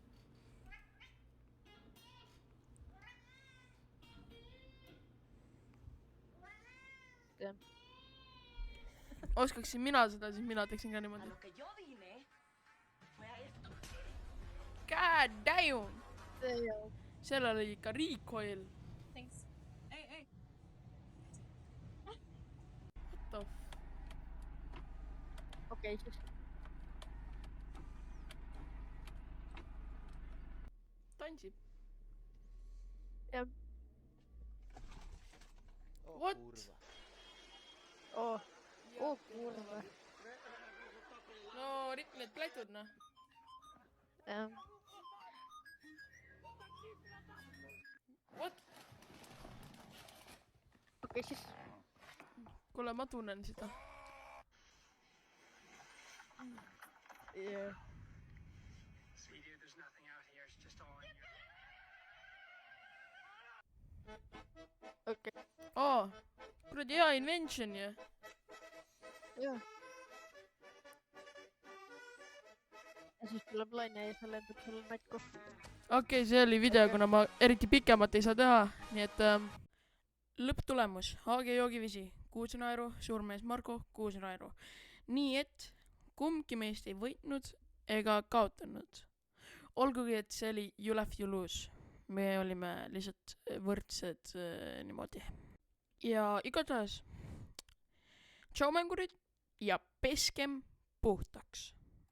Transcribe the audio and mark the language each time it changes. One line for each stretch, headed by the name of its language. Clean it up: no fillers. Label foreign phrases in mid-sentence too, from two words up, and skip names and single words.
Estonian: Teeb. Oskaksin mina seda, siis mina teeksin ka niimoodi.
English: God damn!
Estonian: Seal oli ikka recoil.
English: Thanks. Hey. What the
Estonian: Okei, siis. Tantsib. Jah.
English: What?
Estonian: Oo, kurva. No, ripp need plätud, noh. Jah.
English: What?
Estonian: Okei, siis. Kuule, ma tunnen seda.
English: Yeah. Sweetie, there's nothing out here. It's just all in here.
Estonian: Okei. Oo, kuradi hea invention ju. Jah. Ja siis tuleb laine ja see lendab sulle näkku. Okei, see oli video, kuna ma eriti pikemat ei saa teha, nii et lõpptulemus. AG joogivisi 6 naeru, suurmees Marko 6 naeru. Nii et kumbki meist ei võitnud ega kaotanud. Olgugi, et see oli
English: you laugh, you lose.
Estonian: Me olime lihtsalt võrdsed niimoodi. Ja igatahes, tšau mängurid ja peskem puhtaks.